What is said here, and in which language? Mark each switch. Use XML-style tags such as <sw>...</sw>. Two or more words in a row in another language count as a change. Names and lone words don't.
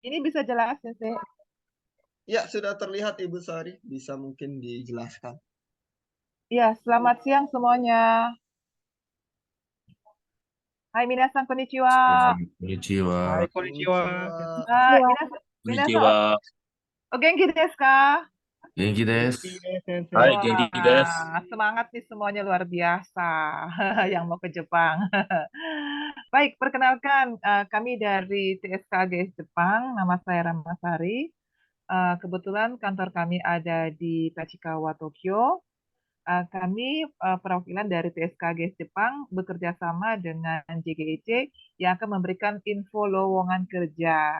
<id>Ini bisa jelasin sih. Ya, sudah terlihat Ibu Sari. Bisa mungkin dijelaskan. Ya, selamat siang semuanya.</id> <ja>はい、皆さん、こんにちは. Konnichiwa. Hai, Konnichiwa. Minasan, Konnichiwa. お元気ですか? 元気です. Sensei. はい、元気です.</ja> <id>Wah, semangat nih semuanya luar biasa yang mau ke Jepang. Baik, perkenalkan kami dari TSKGS Jepang, nama saya Ramasari. Kebetulan kantor kami ada di Tachikawa, Tokyo. Kami perwakilan dari TSKGS Jepang bekerja sama dengan JGEC yang akan memberikan info lowongan kerja.</id>